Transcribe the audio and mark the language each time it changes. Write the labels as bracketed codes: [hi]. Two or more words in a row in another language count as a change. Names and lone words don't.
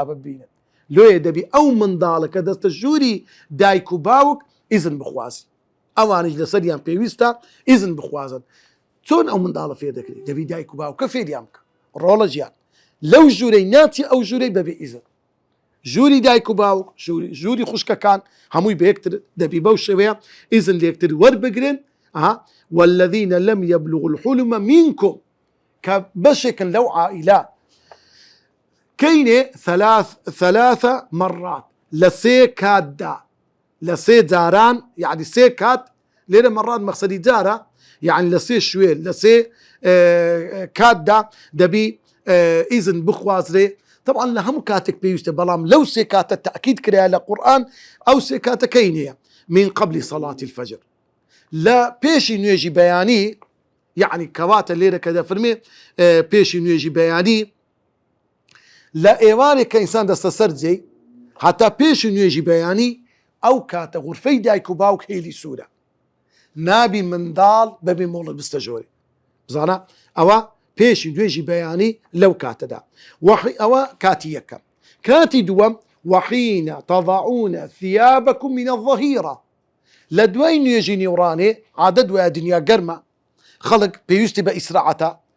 [ckb] بابە ببینن لۆیە دەبی ئەو منداڵە کە دەستە ژووری دایک و باوک ئیزن بخوازی ئەوانش لەسەریان پێویستە ئیزن بخوازن چۆن ئەو منداڵە فێر دەکرێت دەبی دایک و باوکە فێریان بکە ڕۆڵە ژیان لەو ژوورەی ناتی ئەو ژوورەی بەبێ ئیزن ژووری دایک و باوک ژووری خوشکەکان هەمووی بەیەکتر دەبی بەو شێوەیە ئیزن لێکتر وەربگرن [ar] والذین لم یبلغ الحلم منکم [ckb] کە بەشێکن لەو عائیلە کەینێ 3 مرات لە 3 کاتدا لە 3 جاران یعنی 3 کات لێرە مەڕات مەقسەدی جارە یعنی لە 3 شوێن لە 3 کاتدا دەبی ئیزن بخوازرێ طبعا لە هەموو کاتێک پێویستە بەڵام لەو 3 کاتە تەئکید کرا لە قورئان ئەو 3 کاتەکەینەیە [ar] من قبل صلاة الفجر [ckb] لە پێشی نوێژی بەیانی یعنی کەواتە لێرە کە دەفەرمێ پێشی نوێژی بەیانی لە ئێوارێک کە ئینسان دەستە سەر جێی هەتا پێشی نوێژی بەیانی ئەو کاتە غورفەی دایک و باوک هێلی سوورە نابی منداڵ بەبێ مۆڵەت بستەژۆرێ بزانە ئەوە پێشی نوێژی بەیانی لەو کاتەدا ئەوە کاتی یەکەم کاتی دووەم [ar] وحینە تەضعونە ثیابەکم من الظهیرە [ckb] لە دوای نوێژی نیوڕانێ عادە دوای دنیا گەرمە خەڵک پێویستی بە ئیسراعەتە